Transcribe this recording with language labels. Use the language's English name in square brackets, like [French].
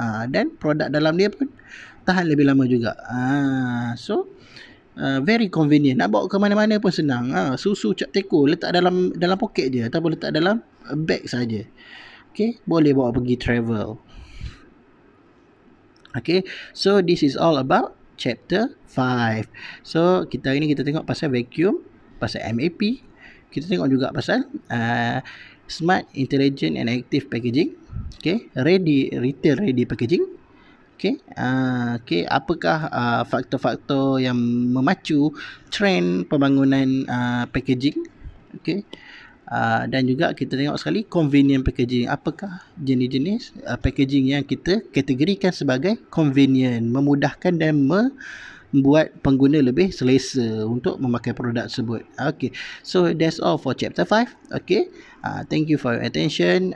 [Malay] Dan produk dalam dia pun tahan lebih lama juga. [English] So very convenient. [Malay] Nak bawa ke mana-mana pun senang. Susu cap teko letak dalam poket je ataupun letak dalam bag saja. Okey, boleh bawa pergi travel. [English] Okay, so this is all about chapter 5. [Malay] So kita hari ni kita tengok pasal vacuum, pasal MAP, kita tengok juga pasal [English] smart, intelligent and active packaging. [Malay] Okay, retail ready packaging. Okay, apakah faktor-faktor yang memacu trend pembangunan packaging? Okay. Dan juga kita tengok sekali convenient packaging. Apakah jenis-jenis packaging yang kita kategorikan sebagai convenient, memudahkan dan membuat pengguna lebih selesa untuk memakai produk tersebut. [English] Okay, so that's all for chapter 5. Okay, thank you for your attention.